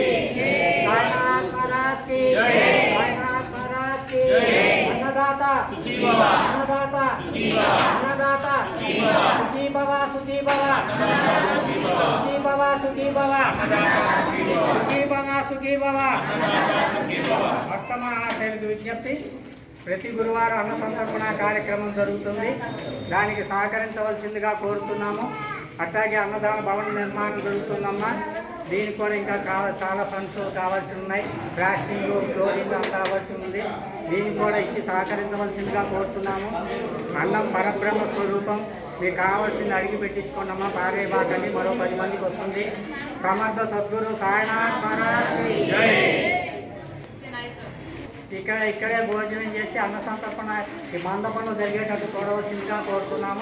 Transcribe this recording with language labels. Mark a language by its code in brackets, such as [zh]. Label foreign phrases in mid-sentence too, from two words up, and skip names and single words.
[hi] साईनाथ महाराज की साईनाथ महाराज की [sa] अन्नदाता सुखी भव अन्नदाता अन्नदाता सुखी भव सुखी भव सुखी भव सुखी भव सुखी भव सुखी भव [te] భక్త మహాశయులకు విజ్ఞప్తి ప్రతి గురువారం అన్న సంతర్పణ కార్యక్రమం జరుగుతుంది దానికి సహకరించవలసిందిగా కోరుతున్నాము అట్లాగే అన్నదాన భవన నిర్మాణం జరుగుతుందమ్మా దీనికి కూడా ఇంకా చాలా ఫండ్స్ కావాల్సి ఉన్నాయి [en] plasting flooring [te] అంతా కావాల్సి ఉంది దీనికి కూడా ఇచ్చి సహకరించవలసిందిగా కోరుతున్నాము అన్నం పరబ్రహ్మ స్వరూపం మీకు కావాల్సింది అడిగి పెట్టించుకోండమ్మా పారే బాగని మరో 10 మందికి వస్తుంది సమర్థ సద్గురు సాయినాథ్ మహారాజ్ ఇక్కడే భోజనం చేసి అన్న సంతర్పణ ఈ మండపంలో జరిగేటట్టు చూడవలసిందిగా కోరుతున్నాము